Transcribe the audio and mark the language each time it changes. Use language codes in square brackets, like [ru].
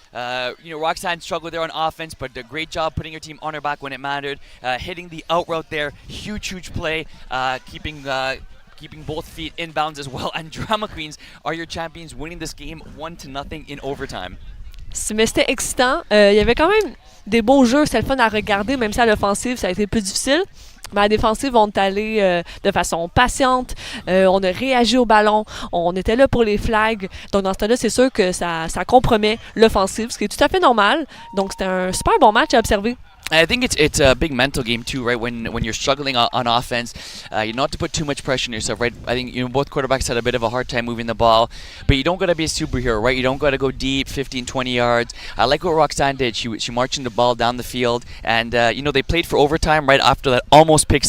[en] Roxanne struggled there on offense, but a great job putting her team on her back when it mattered. Hitting the out route there, huge play, keeping keeping both feet in bounds as well. And Drama Queens are your champions, winning this game 1-0 in overtime. [fr] Mais c'était excitant. Il y avait quand même des beaux jeux. C'était le fun à regarder, même si à l'offensive, ça a été plus difficile. Mais à la défensive, on est allé de façon patiente. On a réagi au ballon. On était là pour les flags. Donc, dans ce temps-là, c'est sûr que ça compromet l'offensive, ce qui est tout à fait normal. Donc, c'était un super bon match à observer. [en] I think it's a big mental game too, right? When you're struggling on offense, you don't have to put too much pressure on yourself, right? I think both quarterbacks had a bit of a hard time moving the ball, but you don't gotta be a superhero, right? You don't gotta go deep, 15, 20 yards. I like what Roxanne did. She marching the ball down the field, and they played for overtime right after that almost pick.